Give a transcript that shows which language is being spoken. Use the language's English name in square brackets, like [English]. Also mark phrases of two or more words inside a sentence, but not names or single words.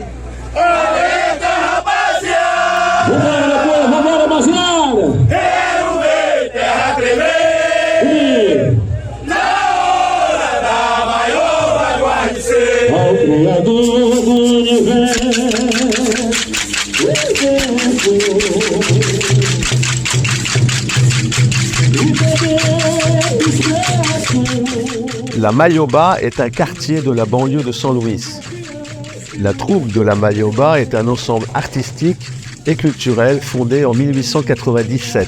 [Portuguese] Alerta, rapaziada! Vambora, rapaziada! Quero ver terra tremer! Na hora da maior bagualicer! Ao Criador do Universo! [French] La Maioba est un quartier de la banlieue de São Luís. La troupe de la Maioba est un ensemble artistique et culturel fondé en 1897.